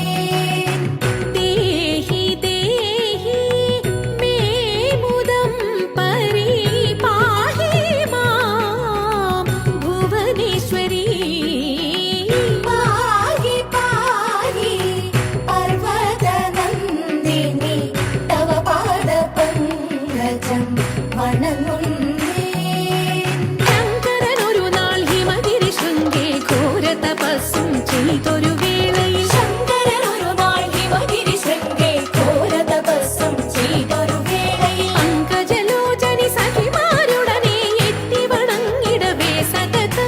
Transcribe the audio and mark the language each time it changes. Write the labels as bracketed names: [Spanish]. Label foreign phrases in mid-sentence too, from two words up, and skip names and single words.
[Sanskrit] देहि देहि मे मुदं परिपाहि मां भुवनेश्वरी पाहि पाहि पर्वतनन्दिनि तव पादपङ्कजं वणङ्गुन्ने [Malayalam] ശങ്കരനൊരു നാൾ ഹിമഗിരി ശൃംഗേ ഘോര തപസ്സും ചെയ്തൊരു വേളയിൽ ശങ്കരനൊരു നാൾ ഹിമഗിരി ശൃംഗേ ഘോര തപസ്സും ചെയ്തൊരു വേളയിൽ പങ്കജലോചനി സഖിമാരുടനെ എത്തി വണങ്ങിടവേ സതതം